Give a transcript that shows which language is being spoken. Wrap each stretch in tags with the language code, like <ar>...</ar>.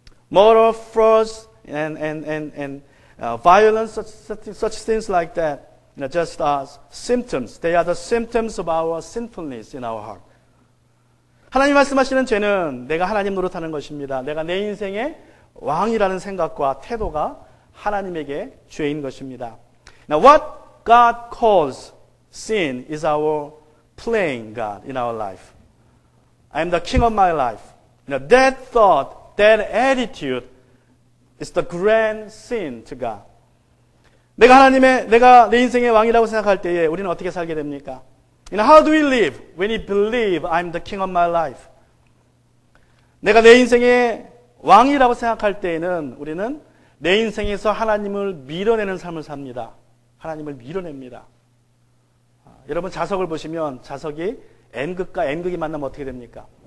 <en>murder, frauds, and violence, such things like that. Just as symptoms. They are the symptoms of our sinfulness in our heart.</en> <ko>하나님 말씀하시는 죄는 내가 하나님 노릇하는 것입니다. 내가 내 인생의 왕이라는 생각과 태도가 하나님에게 죄인 것입니다.</ko> <en>Now what God calls sin is our playing God in our life. I am the king of my life. That thought, that attitude is the grand sin to God.</en> <ko>내가 내 인생의 왕이라고 생각할 때에 우리는 어떻게 살게 됩니까?</ko> <en>How do we live when we believe I'm the king of my life?</en> <ko>내가 내 인생의 왕이라고 생각할 때에는 우리는 내 인생에서 하나님을 밀어내는 삶을 삽니다. 하나님을 밀어냅니다. 여러분 자석을 보시면 자석이 N극과 N극이 만나면 어떻게 됩니까?</ko>